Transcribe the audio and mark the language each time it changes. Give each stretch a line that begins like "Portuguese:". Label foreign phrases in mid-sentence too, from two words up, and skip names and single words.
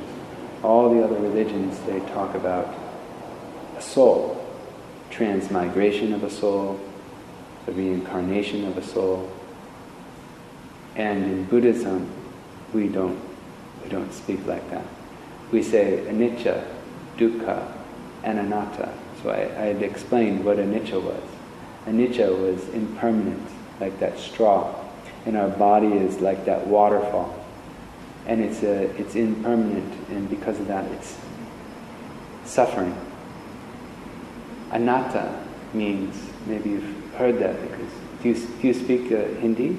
English: All the other religions, they talk about a soul, transmigration of a soul, the reincarnation of a soul. And in Buddhism, we don't speak like that. We say anicca, dukkha, and anatta. So I had explained what anicca was. Anicca was impermanent, like that straw. And our body is like that waterfall. And it's impermanent, and because of that, it's suffering. Anatta means, maybe you've heard that, because do you speak Hindi?